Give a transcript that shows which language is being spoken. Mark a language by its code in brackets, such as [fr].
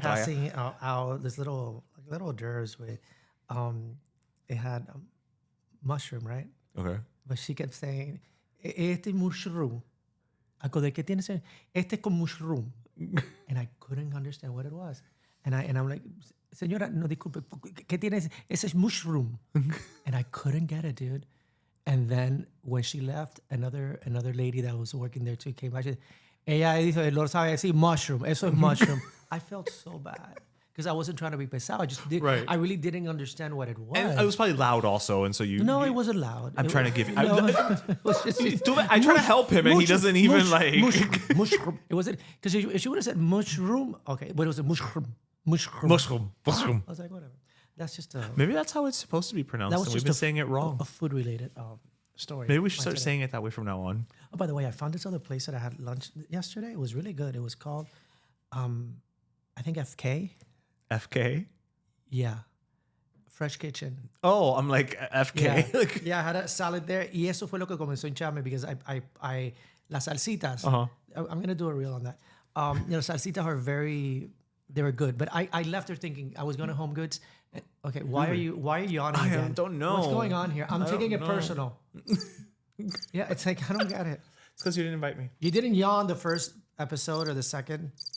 [en] passing out this little hors d'oeuvres with it had mushroom, right? Okay. But she kept saying, [es] este [en] mushroom. I go, [es] ¿de qué tiene ese? Este con [en] mushroom. And I couldn't understand what it was. And I'm like, [es] señora, no, disculpe, ¿qué tiene ese? Ese es mushroom. [en] And I couldn't get it, dude. And then when she left, another lady that was working there too came back. She said, [es] ella dijo, lo sabe decir mushroom. Eso es mushroom. [en] I felt so bad. Because I wasn't trying to be pesado. I just did. Right. I really didn't understand what it was. And it was probably loud also, and so you. No, it wasn't loud. I'm trying to give you. No, it was just, I try to help him, and he doesn't even like. Mushroom. It wasn't because she would have said mushroom. Okay, but it was a mushroom. Mushroom. I was like, whatever. That's just a. Maybe that's how it's supposed to be pronounced. That was And just we've been saying it wrong. A food-related story. Maybe we should start saying it that way from now on. Oh, by the way, I found this other place that I had lunch yesterday. It was really good. It was called, I think FK. FK. Yeah, Fresh Kitchen. Oh, I'm like FK. Yeah, yeah, I had a salad there. [es] Y eso fue lo que comenzó a hincharme [en] because I [es] las salsitas. [en] I'm gonna do a reel on that. Salsitas are they were good, but I left there thinking I was going to Home Goods. Okay, why are you yawning again? I don't know. What's going on here. I'm taking it personal. Yeah, it's like I don't get it. It's because you didn't invite me. You didn't yawn the first episode or the second.